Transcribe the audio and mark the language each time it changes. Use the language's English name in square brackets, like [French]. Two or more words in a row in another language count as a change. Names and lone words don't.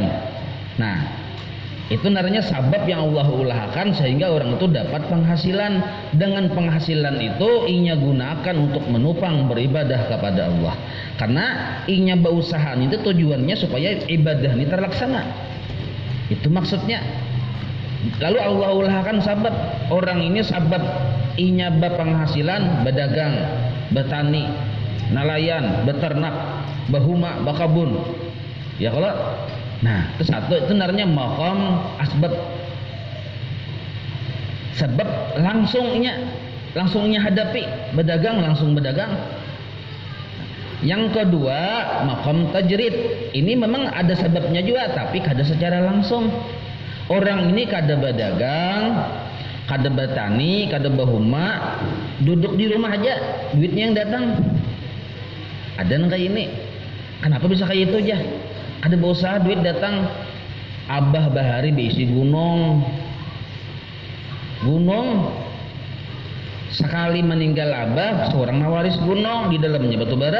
[Banjar] Nah, itu namanya sabab yang Allah ulahkan sehingga orang itu dapat penghasilan. Dengan penghasilan itu inya gunakan untuk menopang beribadah kepada Allah. Karena inya berusaha itu tujuannya supaya ibadah ini terlaksana. Itu maksudnya. Lalu Allah ulahkan sabab. Orang ini sabab inya berpenghasilan, berdagang, bertani, nelayan, beternak, bahuma, bakabun. [Indonesian] Ya kalau nah, itu satu itu namanya maqam asbab. Sebab langsungnya hadapi, berdagang langsung berdagang. Yang kedua maqam tajrid. [Banjar] Ini memang ada sebabnya juga tapi kada secara langsung. Orang ini kada berdagang, kada bertani, kada bahuma, duduk di rumah aja, duitnya yang datang. [Indonesian] Ada yang kayak ini. Kenapa bisa kayak itu aja? Ada berusaha duit datang. [Banjar] Abah Bahari diisi gunung. Sekali meninggal abah, seorang mawaris gunung di dalamnya batu bara.